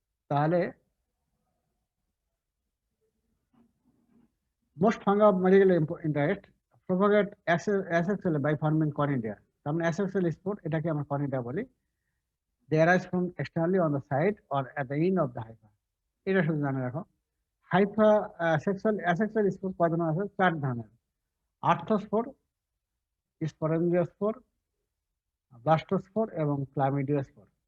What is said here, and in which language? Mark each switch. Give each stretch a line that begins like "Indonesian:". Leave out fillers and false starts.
English: তাহলে most fungi of medical interest propagate asexually by forming conidia.
Bangla: তার মানে asexual spore, এটাকে আমরা conidia বলি।
English: They arise from externally on the side or at the end of the hypha.
Bangla: এটা শুধু জানে রাখো। হাইফা সেক্সুয়াল অ্যাসেক্সুয়াল স্পোর কয় ধরনের আছে? 4 ধরনের। আর্থোস্পোর, স্পোরেঞ্জিওস্পোর, ব্লাস্টোস্পোর এবং ক্লামিডিওস্পোর।